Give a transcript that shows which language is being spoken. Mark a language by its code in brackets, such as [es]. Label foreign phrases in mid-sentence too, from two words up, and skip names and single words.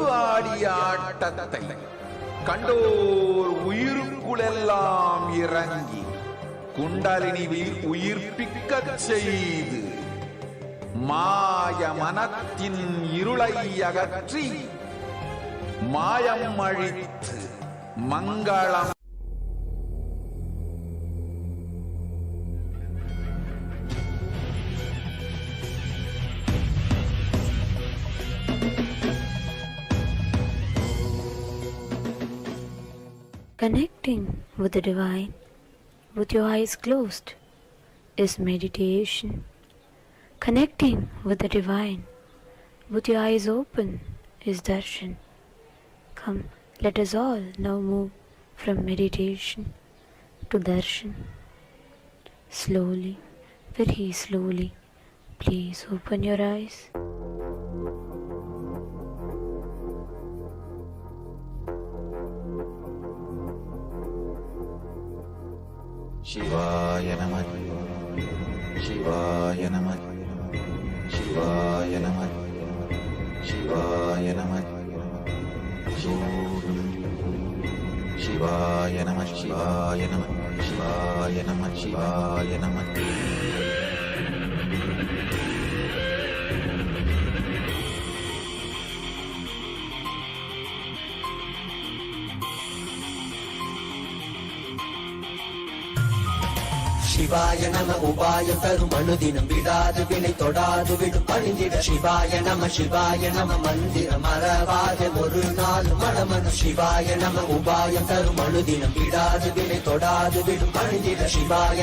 [ta] ஆடிய ஆட்டத்தை கண்டோர் உயிருக்குளெல்லாம் இறங்கி குண்டலினியில் உயிர்ப்பிக்கச் செய்து மாய மனத்தின் இருளை அகற்றி மாயம் அழித்து மங்களம் [en] Connecting with the divine with your eyes closed is meditation. Connecting with the divine with your eyes open is darshan. Come, let us all now move from meditation to darshan. Slowly, very slowly, please open your eyes. [sa] शिवाय नमः शिवाय नमः शिवाय नमः शिवाय नमः शिवाय शिवाय नम शिवाय नम शिवाय नम शिवाय नम. शिवाय नम [ta] உபாயம் தரும் அனுதினம் விடாது வினை தொடாது விடும் பணிந்திட [sa] शिवाय नम [ta] மந்திரம் மறவாத ஒரு நாள் மடமனு [sa] शिवाय नम [ta] உபாயம் தரும் அனுதினம் விடாது வினை தொடாது விடும் பணிந்திட சிவாய